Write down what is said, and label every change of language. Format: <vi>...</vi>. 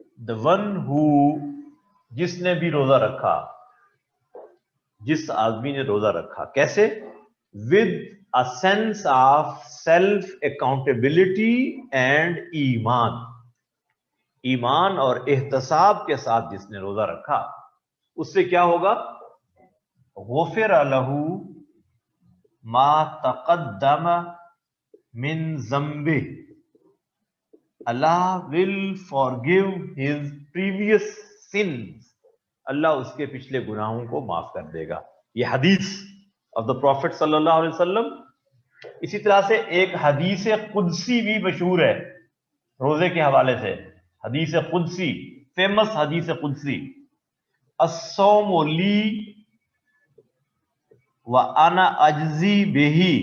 <en>the one who،</en> <ur>جس نے بھی روزہ رکھا، جس آدمی نے روزہ رکھا، کیسے؟</ur> <en>with a sense of self accountability and</en> <ur>ایمان، ایمان اور احتساب کے ساتھ جس نے روزہ رکھا، اس سے کیا ہوگا؟</ur> <ar>غفر له ما تقدم من ذنبه.</ar> <en>Allah will forgive his previous sins.</en> <ur>اللہ اس کے پچھلے گناہوں کو معاف کر دے گا. یہ حدیث</ur> <en>of the Prophet</en> <ur>صلی اللہ علیہ وسلم اسی طرح سے ایک حدیث قدسی بھی مشہور ہے روزے کے حوالے سے، حدیث قدسی، فیمس حدیث قدسی،</ur> <ar>الصوم لی وانا اجزی بہ،</ar>